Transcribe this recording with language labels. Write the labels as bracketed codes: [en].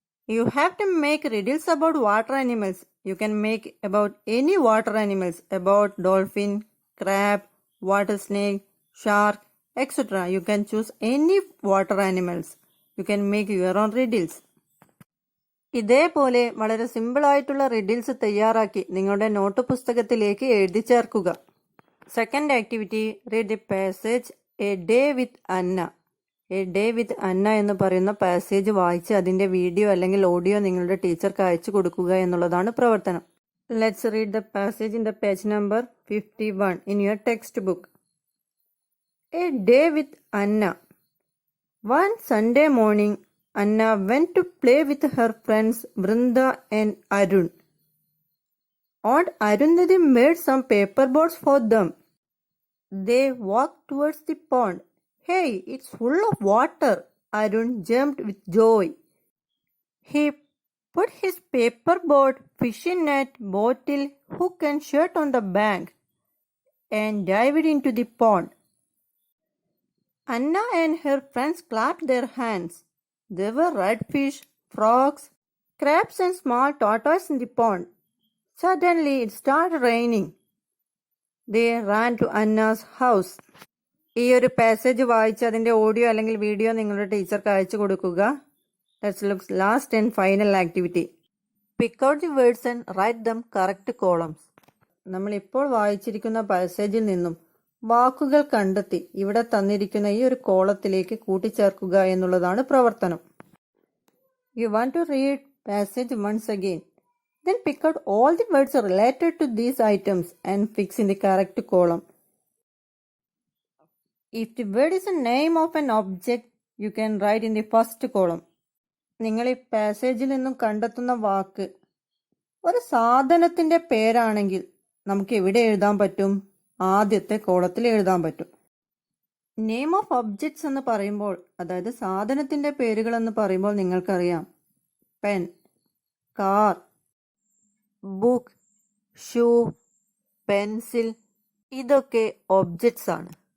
[en] You have to make riddles about water animals. You can make about any water animals, about dolphin, crab, water snake, shark, etc. You can choose any water animals. You can make your own riddles. [ml] ഇതേപോലെ വളരെ simple ആയിട്ടുള്ള riddles തയ്യാറാക്കി നിങ്ങളുടെ not പുസ്തകത്തിലേക്ക് എഴുതി ചേർക്കുക. [en] Second activity, read the passage a day with Anna. [ml] A day with അന്ന എന്ന് പറയുന്ന പാസേജ് വായിച്ച് അതിന്റെ വീഡിയോ അല്ലെങ്കിൽ ഓഡിയോ നിങ്ങളുടെ ടീച്ചർക്ക് അയച്ചു കൊടുക്കുക എന്നുള്ളതാണ് പ്രവർത്തനം. [en] Let's read the passage in the page number 51 in your textbook. A day with Anna. One Sunday morning, Anna went to play with her friends Vrinda and Arun. Aunt Arundhati made some paper boats for them. They walked towards the pond. Hey, it's full of water! Arun jumped with joy. He put his paper boat, fishing net, bottle, hook and shirt on the bank and dived into the pond. Anna and her friends clapped their hands. There were redfish, frogs, crabs and small tortoises in the pond. Suddenly it started raining. They ran to Anna's house. [ml] ഈ ഒരു passage വായിച്ച് അതിന്റെ audio അല്ലെങ്കിൽ video നിങ്ങളുടെ ടീച്ചർക്ക് അയച്ചു കൊടുക്കുക. [en] Let's look last and final activity. Pick out the words and write them correct columns. [ml] നമ്മൾ ഇപ്പോൾ വായിച്ചിരിക്കുന്ന പാസേജിൽ നിന്നും വാക്കുകൾ കണ്ടെത്തി ഇവിടെ തന്നിരിക്കുന്ന ഈ ഒരു കോളത്തിലേക്ക് കൂട്ടിച്ചേർക്കുക എന്നുള്ളതാണ് പ്രവർത്തനം. [en] You want to read passage once again. Then pick out all the words related to these items and fix in the correct column. If the word is a name of an object, you can write in the first column. [ml] നിങ്ങൾ ഈ പാസേജിൽ നിന്നും കണ്ടെത്തുന്ന വാക്ക് ഒരു സാധനത്തിന്റെ പേരാണെങ്കിൽ നമുക്ക് എവിടെ എഴുതാൻ പറ്റും? ആദ്യത്തെ കോളത്തിൽ എഴുതാൻ പറ്റും. [en] name of objects [ml] എന്ന് പറയുമ്പോൾ, അതായത് സാധനത്തിന്റെ പേരുകൾ എന്ന് പറയുമ്പോൾ നിങ്ങൾക്കറിയാം, pen, car, book, shoe, pencil, ഇതൊക്കെ ഒബ്ജക്ട്സ് ആണ്.